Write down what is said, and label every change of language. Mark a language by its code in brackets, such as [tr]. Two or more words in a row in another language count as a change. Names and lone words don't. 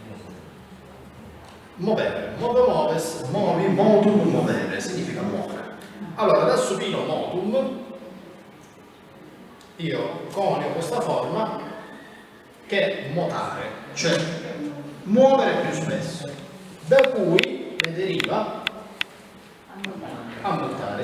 [la] movere, move moves, movi, motum movere, [it] significa muovere. Allora, dal supino motum io conio questa forma che è motare, cioè muovere più spesso, da cui ne deriva ammontare.